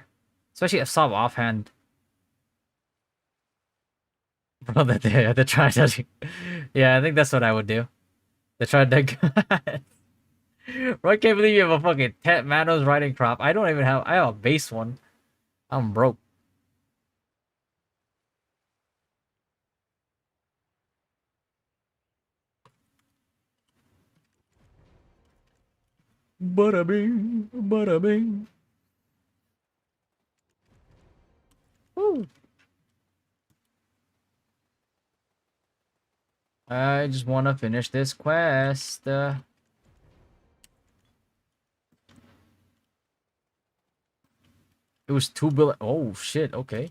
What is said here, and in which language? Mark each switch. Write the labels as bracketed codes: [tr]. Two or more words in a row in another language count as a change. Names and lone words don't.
[en] Especially a Solve offhand. Bro, the try to... Yeah, I think that's what I would do. The try to... Bro, I can't believe you have a fucking Manos riding crop. I don't even have... I have a base one. I'm broke. Bada bing, bada bing. Woo. I just want to finish this quest. It was 2 billion. Oh shit. Okay.